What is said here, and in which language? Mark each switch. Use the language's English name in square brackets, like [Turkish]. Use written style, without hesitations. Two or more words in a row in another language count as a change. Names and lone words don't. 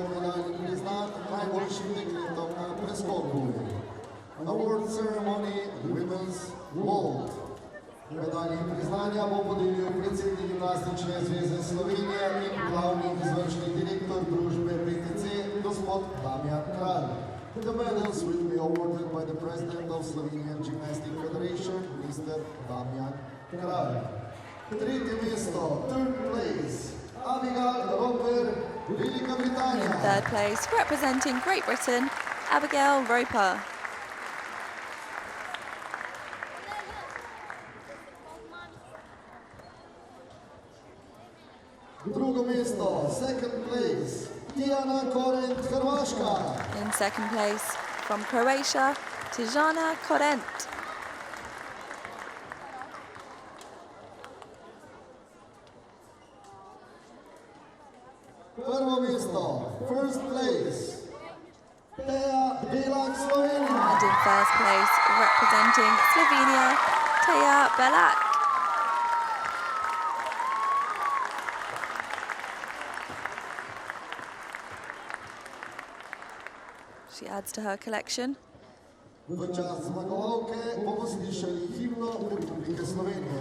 [Slovenian] medalj priznanj najboljšim dekletom na preskoku. [English] Award ceremony Women's Vault. [Slovenian] Medalje priznanja bo podelil predsednik Gimnastične zveze Slovenije in glavni izvršni direktor družbe PTC, gospod Damijan Kralj. [English] The medals will be awarded by the President of Slovenian Gymnastic Federation, Mr. [Slovenian] Damijan Kralj. Tretje mesto, [English] third place, Abigail Roper, [Slovenian] Velika Britannia. [English] In third place, representing Great Britain, Abigail Roper. [Slovenian] Drugo mesto, [English] second place, [Slovenian] Tijana Korent, Hrvaška. [English] In second place, from Croatia, Tijana Korent. [Slovenian] Prvo mesto, [English] first place, Teja Belak, Slovenia. And in first place, representing Slovenia, Teja Belak. She adds to her collection. [Slovenian] V čast zmagovalke bomo slišali himno Republike Slovenije.